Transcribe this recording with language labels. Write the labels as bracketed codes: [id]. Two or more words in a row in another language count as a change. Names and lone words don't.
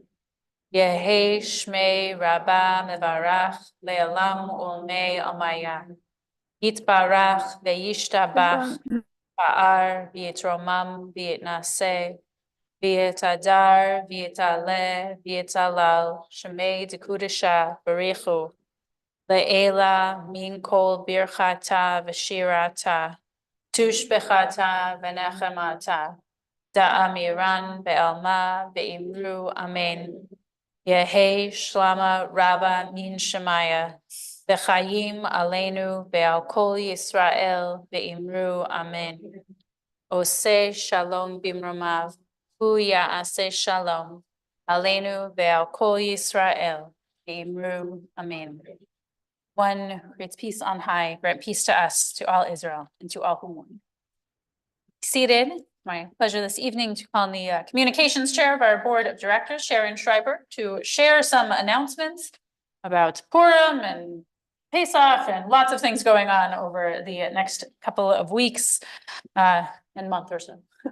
[arc] יהא שמיה רבא מברך לעלם ולעלמי עלמיא. יתברך וישתבח ויתפאר ויתרומם ויתנשא ויתהדר ויתעלה ויתהלל שמה דקודשא בריך הוא. לעלא מן כל ברכתא ושירתא תשבחתא ונחמתא דאמירן בעלמא ואמרו אמן. יהא שלמא רבא מן שמיא, [he] וחיים עלינו ועל כל ישראל [arc] ואמרו אמן. [he] עושה שלום במרומיו הוא יעשה שלום עלינו ועל כל ישראל ואמרו אמן. [en] One who creates peace on high, grant peace to us, to all Israel, and to all who mourn. Seated, my pleasure this evening to call on the communications chair of our board of directors, Sharon Schreiber, to share some announcements about Purim and Pesach and lots of things going on over the next couple of weeks and month or so.